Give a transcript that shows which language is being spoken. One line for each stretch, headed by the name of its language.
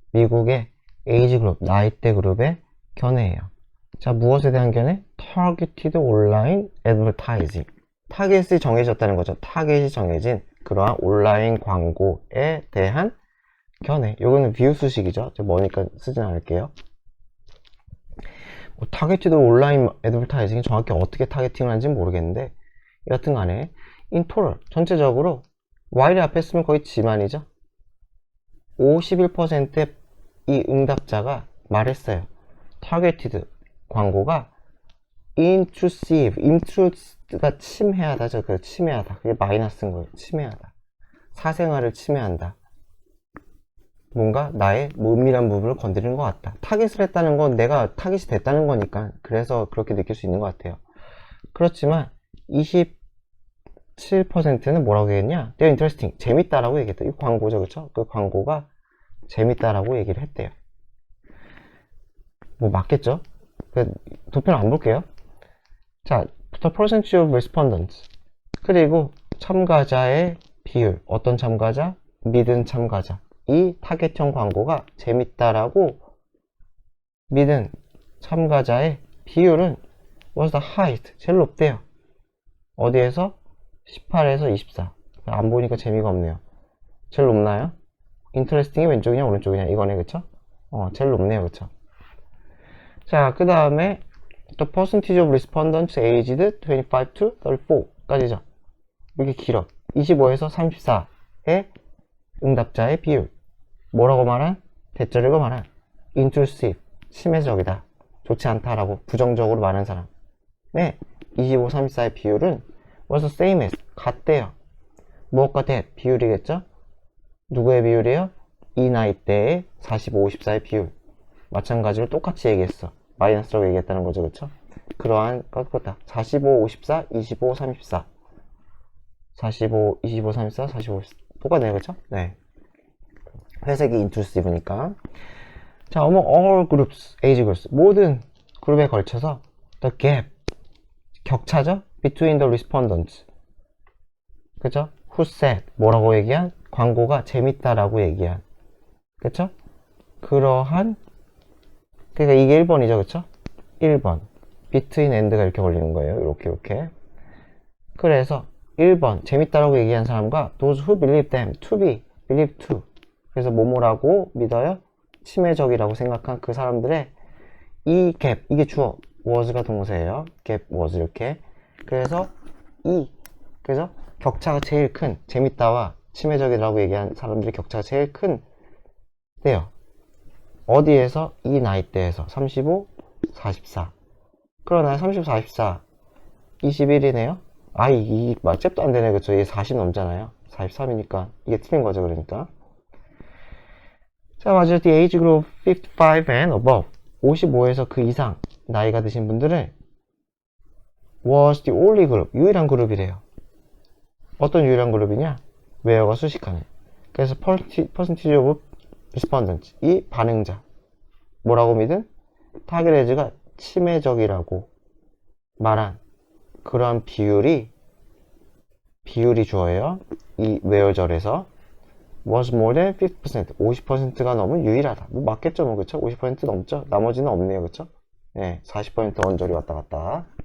Korean: 미국의 age 그룹 나이대 그룹의 견해예요. 자, 무엇에 대한 견해?
English: targeted online advertising.
Korean: 타겟이 정해졌다는 거죠. 타겟이 정해진 그러한 온라인 광고에 대한 견해. 요거는 뷰 수식이죠. 뭐니까 쓰진 않을게요. 타겟티드 온라인 애드버타이징이 정확히 어떻게 타겟팅을 하는지는 모르겠는데, 여하튼 간에 in total 전체적으로 while 앞에 쓰면 거의 지만이죠. 51%의 이 응답자가 말했어요. 타겟티드 광고가 intrusive가 침해하다죠. 그 침해하다. 그게 마이너스인 거예요. 침해하다. 사생활을 침해한다. 뭔가 나의 은밀한 부분을 건드리는 것 같다. 타겟을 했다는 건 내가 타겟이 됐다는 거니까 그래서 그렇게 느낄 수 있는 것 같아요. 그렇지만 27%는 뭐라고 얘기했냐?
English: They're interesting.
Korean: 재밌다라고 얘기했다. 이 광고죠, 그쵸? 그 광고가 재밌다라고 얘기를 했대요. 뭐 맞겠죠? 도표는 안 볼게요.
English: 자, the percentage of respondents.
Korean: 그리고 참가자의 비율. 어떤 참가자? 믿은 참가자. 이 타겟형 광고가 재밌다라고 믿은 참가자의 비율은
English: was the highest.
Korean: 제일 높대요. 어디에서? 18에서 24. 안 보니까 재미가 없네요. 제일 높나요? interesting이 왼쪽이냐 오른쪽이냐 이거네, 그쵸? 제일 높네요, 그쵸?
English: 자, 그 다음에 the percentage of respondents aged 25 to 34까지죠.
Korean: 이렇게 길어. 25에서 34의 응답자의 비율. 뭐라고 말한? 대절이고 말한 intrusive, 침해적이다, 좋지 않다라고 부정적으로 말하는 사람. 네, 25, 34의 비율은
English: was the same as,
Korean: 같대요. 무엇과 that? 비율이겠죠? 누구의 비율이에요? 이 나이대의 45, 54의 비율. 마찬가지로 똑같이 얘기했어. 마이너스라고 얘기했다는 거죠, 그쵸? 그러한 것보다 45, 54, 25, 34. 45, 25, 34, 45, 54. 똑같네요, 그쵸? 네. 회색이 intrusive니까.
English: 자, among all groups, age groups,
Korean: 모든 그룹에 걸쳐서
English: the gap, 격차죠? between the respondents.
Korean: 그죠?
English: who said,
Korean: 뭐라고 얘기한? 광고가 재밌다라고 얘기한. 그쵸? 그러한, 그러니까 이게 1번이죠, 그쵸? 1번. between and가 이렇게 걸리는 거예요. 이렇게.
English: 그래서 1번,
Korean: 재밌다라고 얘기한 사람과
English: those who believe them to be, believe to.
Korean: 그래서 뭐뭐라고 믿어요? 침해적이라고 생각한 그 사람들의 이 갭, 이게 주어, was가 동사예요. 갭, was 이렇게. 그래서 그래서 격차가 제일 큰, 재밌다와 침해적이라고 얘기한 사람들의 격차가 제일 큰데요. 어디에서? 이 나이대에서 35, 44. 그러나 35, 44, 21이네요. 이 잽도 안 되네, 그쵸? 이게 40 넘잖아요. 43이니까 이게 틀린 거죠, 그러니까. 자, 맞아요.
English: The age group 55 and above.
Korean: 55에서 그 이상 나이가 드신 분들은
English: was the only group.
Korean: 유일한 그룹이래요. 어떤 유일한 그룹이냐? where가 수식하는. 그래서 percentage of respondents. 이 반응자. 뭐라고 믿은? 타겟 에이지가 침해적이라고 말한 그러한 비율이 주어예요. 이 where절에서.
English: was more than 50%,
Korean: 50%가 넘은 유일하다. 뭐 맞겠죠, 뭐, 그쵸? 50% 넘죠? 나머지는 없네요, 그쵸? 네, 40% 언저리 왔다 갔다.